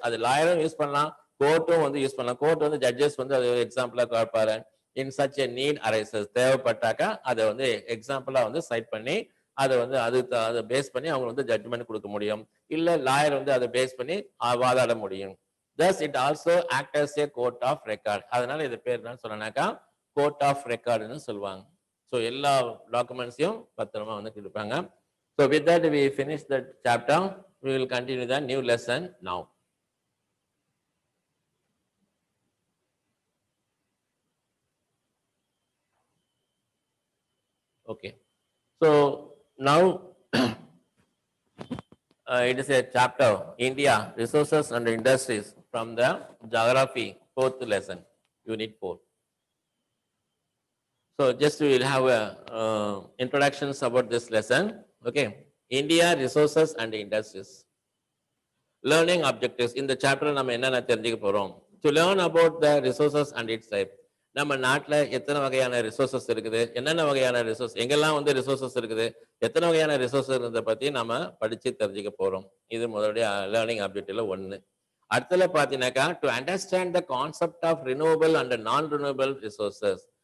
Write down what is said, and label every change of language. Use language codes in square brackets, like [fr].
[ta] அது லாயரும் யூஸ் பண்ணலாம், கோர்ட்டும் வந்து யூஸ் பண்ணலாம். கோர்ட் வந்து ஜட்ஜஸ் வந்து அது எக்ஸாம்பிளா காப்பாரு. [en] in such a need arises, [ta] தேவைப்பட்டாக்கா அதை வந்து எக்ஸாம்பிளா வந்து சைட் பண்ணி அதை வந்து அதை பேஸ் பண்ணி அவங்க வந்து ஜட்ஜ்மெண்ட் கொடுக்க முடியும். இல்ல லாயர் வந்து அதை பேஸ் பண்ணி வாதாட முடியும். [en] thus it also act as a court of record. [ta] அதனால இது பேர் என்ன சொன்னாக்கா கோர்ட் ஆஃப் ரெக்கார்டுன்னு சொல்லுவாங்க. ஸோ எல்லா டாக்குமெண்ட்ஸையும் பத்திரமா வந்து கொடுப்பாங்க. [en] So with that we finish that chapter. We will continue the new lesson now. Okay. So now it is a chapter, India, Resources and Industries, from the Geography, 4th lesson, Unit 4. So just we will have a introductions about this lesson. Okay. India, Resources and Industries. Learning objectives. In the chapter [ta] நம்ம என்னென்ன தெரிஞ்சுக்க போறோம்? [en] To learn about the resources and its type. [ta] நம்ம நாட்டில் எத்தனை வகையான resources இருக்குது, என்னென்ன வகையான ரிசோர்ஸ், எங்கெல்லாம் வந்து ரிசோர்சஸ் இருக்குது, எத்தனை வகையான ரிசோர்ஸஸ் பற்றி நம்ம படித்து தெரிஞ்சுக்க போகிறோம். இது முதலுடைய லேர்னிங் ஆப்ஜெக்டிவ்ல ஒன்று. அடுத்தல பார்த்தீங்கன்னாக்கா [en] To understand the concept of renewable and non renewable resources.